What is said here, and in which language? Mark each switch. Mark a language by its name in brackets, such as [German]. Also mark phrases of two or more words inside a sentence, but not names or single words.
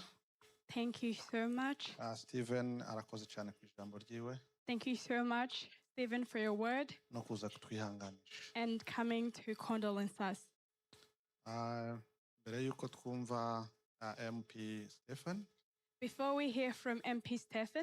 [English] Thank you so much. [Rundi] Stephen arakoze cyane ku ijambo ryiwe. [English] Thank you so much, Stephen, for your word [Rundi] no kuza kutwihanganisha. [English] and coming to condolence us. [Rundi] Mbere yuko twumva MP Stephen, [English] Before we hear from MP Stephen,